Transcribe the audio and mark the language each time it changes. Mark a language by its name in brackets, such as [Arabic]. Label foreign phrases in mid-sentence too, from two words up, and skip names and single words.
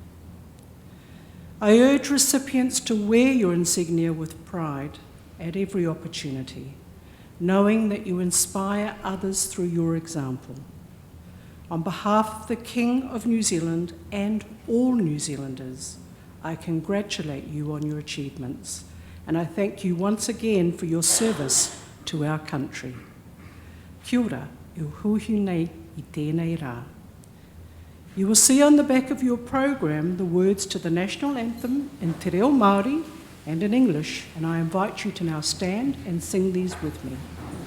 [English] I urge recipients to wear your insignia with pride at every opportunity, knowing that you inspire others through your example. On behalf of the King of New Zealand and all New Zealanders, I congratulate you on your achievements, and I thank you once again for your service to our country. [Māori] Kia ora, e uhuhi nei I tēnei rā. [English] You will see on the back of your program the words to the national anthem in Te Reo Māori and in English, and I invite you to now stand and sing these with me.